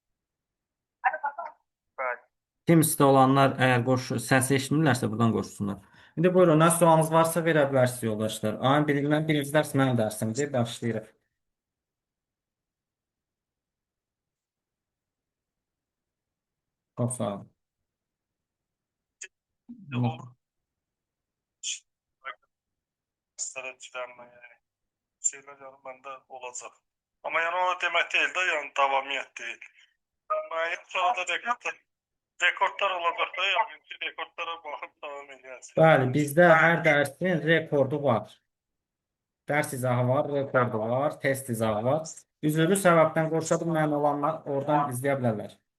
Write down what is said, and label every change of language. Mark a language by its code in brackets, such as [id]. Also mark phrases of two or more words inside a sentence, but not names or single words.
[az] Teams'də olanlar əgər səsi eşitmirlərsə buradan qoşsunlar. İndi buyurun, nə sualınız varsa verə bilərsiniz yoldaşlar. Ayın birinci dərs mənim dərsimdir. Başlayırıq. Çox sağ olun. [tr] Şeyler yani bende olacak. Ama yani o demek değil de yani davamiyet değil. Yani sonra da rekortlar olacak da yani rekortlara bakıp devam edeceğiz. [az] Bəli, bizdə hər dərsin rekordu var. Dərs izahı var, rekordu var, test izahı var. Üzrlü səbəbdən qoşa bilməyən olanlar oradan izləyə bilərlər.